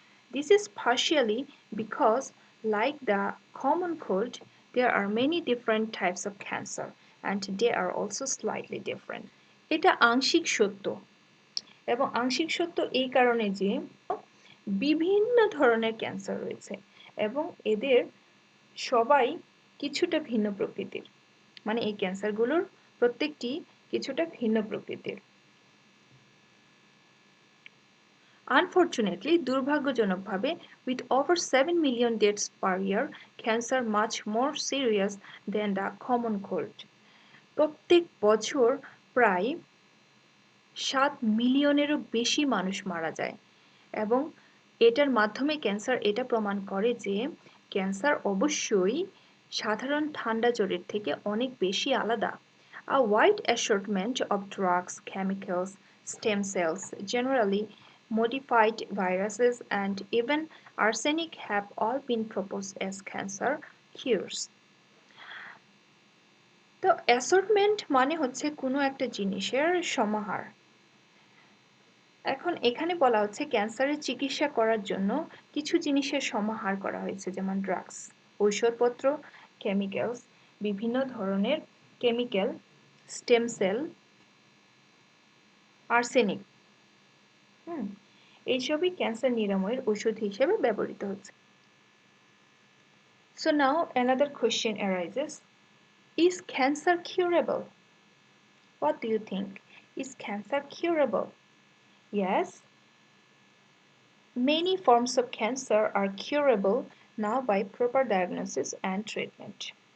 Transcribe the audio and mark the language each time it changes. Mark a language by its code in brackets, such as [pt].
[en] This is partially because, like the common cold, there are many different types of cancer, and they are also slightly different. [bn] এটা আংশিক সত্য, এবং আংশিক সত্য এই কারণে যে বিভিন্ন ধরনের ক্যান্সার রয়েছে এবং এদের সবাই কিছুটা ভিন্ন প্রকৃতির. মানে এই ক্যান্সারগুলোর প্রত্যেকটি কিছুটা ভিন্ন প্রকৃতির. [en] Unfortunately, [bn] দুর্ভাগ্যজনকভাবে, [en] with over 7 million deaths per year, cancer much more serious than the common cold. [bn] প্রত্যেক বছর প্রায় 7 মিলিয়নেরও বেশি মানুষ মারা যায়, এবং এটার মাধ্যমে ক্যান্সার এটা প্রমাণ করে যে ক্যান্সার অবশ্যই সাধারণ ঠান্ডা জ্বরের থেকে অনেক বেশি আলাদা. [en] A wide assortment of drugs, chemicals, stem cells, generally modified viruses, and even arsenic have all been proposed as cancer cures. [bn] তো অ্যাসর্টমেন্ট মানে হচ্ছে কোনো একটা জিনিসের সমাহার. এখন এখানে বলা হচ্ছে ক্যান্সারের চিকিৎসা করার জন্য কিছু জিনিসের সমাহার করা হয়েছে, যেমন ড্রাগস, ঔষধপত্র, কেমিক্যালস, বিভিন্ন ধরনের কেমিক্যাল, স্টেম সেল, আর্সেনিক, এইসবই ক্যান্সার নিরাময়ের ওষুধ হিসেবে ব্যবহৃত হচ্ছে. [en] So now another question arises: is cancer curable? What do you think? Is cancer curable? Yes. Many forms of cancer are curable now by proper diagnosis and treatment.